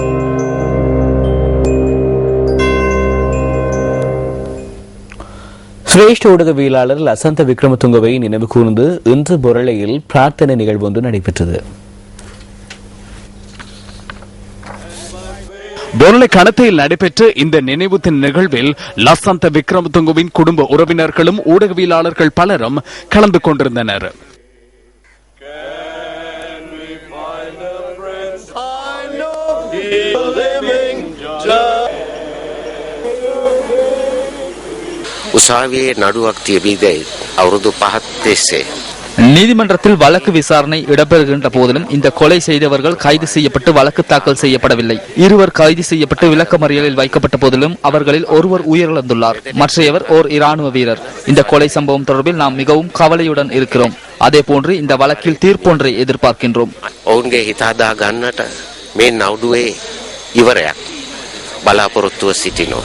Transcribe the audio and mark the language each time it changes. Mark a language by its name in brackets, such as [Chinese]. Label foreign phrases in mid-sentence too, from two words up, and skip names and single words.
[Tamil] சிரேஷ்ட ஊடகவியலாளர் லசந்த விக்ரமதுங்கவை நினைவு கூர்ந்து இன்று பொருளையில் பிரார்த்தனை நிகழ்வு ஒன்று நடைபெற்றது. பொருளை கணத்தையில் நடைபெற்ற இந்த நினைவு தின நிகழ்வில் லசந்த விக்ரமதுங்கவின் குடும்ப உறவினர்களும் ஊடகவியலாளர்கள் பலரும் கலந்து கொண்டிருந்தனர். [Sinhala] උසාවියේ නඩුවක් තිබීදයි අවුරුදු 5ක් තිස්සේ [Tamil] நீதிமன்றத்தில் வழக்கு விசாரணை இடம்பெறுகின்ற போதிலும் இந்த கொலை செய்தவர்கள் கைது செய்யப்பட்டு வழக்கு தாக்கல் செய்யப்படவில்லை. இருவர் கைது செய்யப்பட்டு விளக்கமறியலில் வைக்கப்பட்ட போதிலும் அவர்களில் ஒருவர் உயிரிழந்துள்ளார், மற்றையவர் ஓர் இராணுவ வீரர். இந்த கொலை சம்பவம் தொடர்பில் நாம் மிகவும் கவலையுடன் இருக்கிறோம். அதே போன்று இந்த வழக்கில் தீர்ப்பொன்றை எதிர்பார்க்கின்றோம். [Sinhala] ඔවුන්ගේ හිත හදා ගන්නට මේ නඩුවේ ඉවරයක් බලාපොරොත්තුව සිටිනවා.